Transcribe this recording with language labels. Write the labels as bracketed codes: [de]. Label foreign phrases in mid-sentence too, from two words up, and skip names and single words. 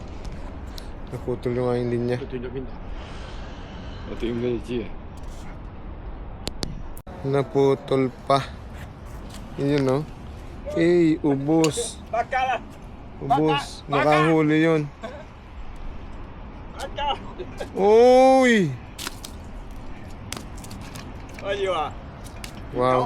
[tl] Naputol yung aking linya. [yue] 斷咗邊度？我斷俾你知啊！ [tl] Naputol pa. Yun, no? Eh, ubos. Ubos. Nakahuli yun. Uy! Wow.